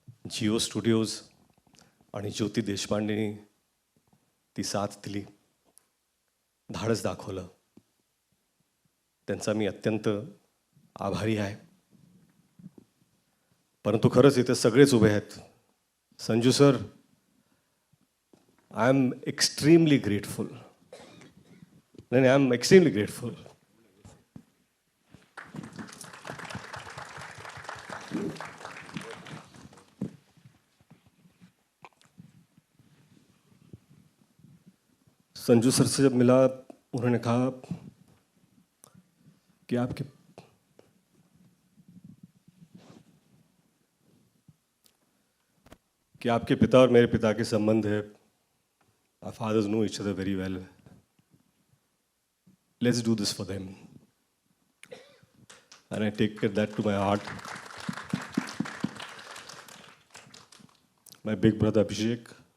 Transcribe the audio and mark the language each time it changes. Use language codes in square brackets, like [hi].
[mr] Jio studios आणि ज्योती देशपांडेनी ती साथ दिली, धाडस दाखवलं. त्यांचा मी अत्यंत आभारी आहे. परंतु खरंच इथे सगळेच उभे आहेत. [en] Sanju sir, I am extremely grateful. नाही, I am extremely grateful. [hi] Sanju sir से जब मिला, उन्होंने कहा कि आपके पिता और मेरे पिता के संबंध है. [en] Our fathers know each other very well. Let's do this for them. And I take that to my heart. My big brother Abhishek.